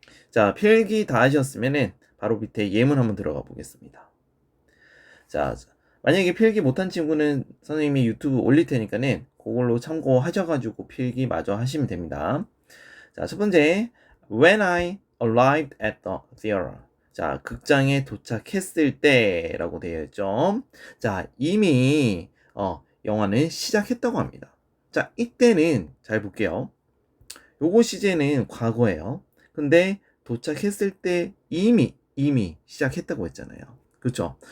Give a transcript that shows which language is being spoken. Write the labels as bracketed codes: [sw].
[ko] 자, 필기 다 하셨으면은 바로 밑에 예문 한번 들어가 보겠습니다. 자, 만약에 필기 못한 친구는 선생님이 유튜브 올릴 테니까는 그걸로 참고하셔가지고 필기 마저 하시면 됩니다. 자, 첫 번째, [en] When I arrived at the theater. [ko] 자, 극장에 도착했을 때라고 되어 있죠. 자, 이미 영화는 시작했다고 합니다. 자, 이때는 잘 볼게요. 요거 시제는 과거예요. 근데 도착했을 때 이미 시작했다고 했잖아요. 그렇죠?